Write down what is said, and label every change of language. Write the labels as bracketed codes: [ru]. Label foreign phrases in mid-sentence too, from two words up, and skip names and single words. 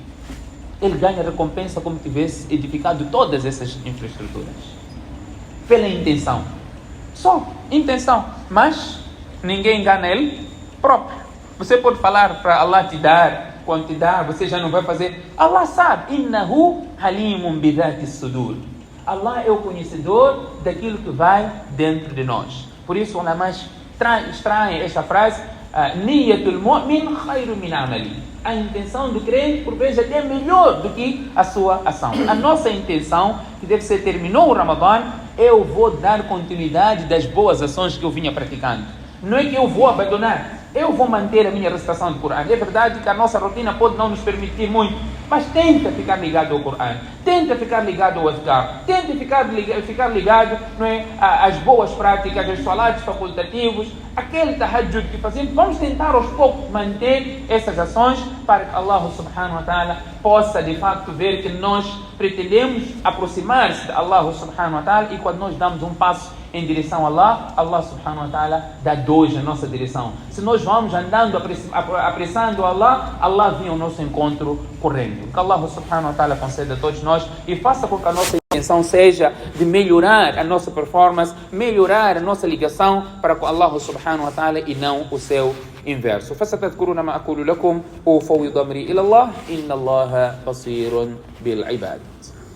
[pt] Ele ganha recompensa como tivesse edificado todas essas infraestruturas. Pela intenção. Só intenção. Mas ninguém engana ele próprio. Você pode falar para Allah te dar, quando te dar, você já não vai fazer. Allah sabe. [ar] إنه حليم بذات صدور. [pt] Allah é o conhecedor daquilo que vai dentro de nós. Por isso, ulama extraem esta frase, [ar] نية المؤمن خير من عملي. [pt] A intenção do crente, por vezes, até é melhor do que a sua ação. A nossa intenção, que deve ser, terminou o Ramadã, eu vou dar continuidade das boas ações que eu vinha praticando. Não é que eu vou abandonar, eu vou manter a minha recitação do Corão. É verdade que a nossa rotina pode não nos permitir muito, mas tenta ficar ligado ao Corão, tenta ficar ligado ao Adhkar, tenta ficar ligado, não é, às boas práticas, aos salatos facultativos, aquele tahajjud que fazemos. Vamos tentar aos poucos manter essas ações para que [ar] الله سبحانه وتعالى [pt] possa de facto ver que nós pretendemos aproximar-se de [ar] الله سبحانه وتعالى, [pt] e quando nós damos um passo em direção a Allah, [ar] الله سبحانه وتعالى [pt] dá 2 na nossa direção. Se nós vamos andando apressando Allah, Allah vem ao nosso encontro correndo. Que [ar] الله سبحانه وتعالى [pt] conceda a todos nós e faça com que a nossa intenção seja de melhorar a nossa performance, melhorar a nossa ligação para com [ar] الله سبحانه وتعالى [pt] e não o seu inverso. [ar] فستذكرون ما أقول لكم وأفوض أمري إلى الله إن الله بصير بالعباد.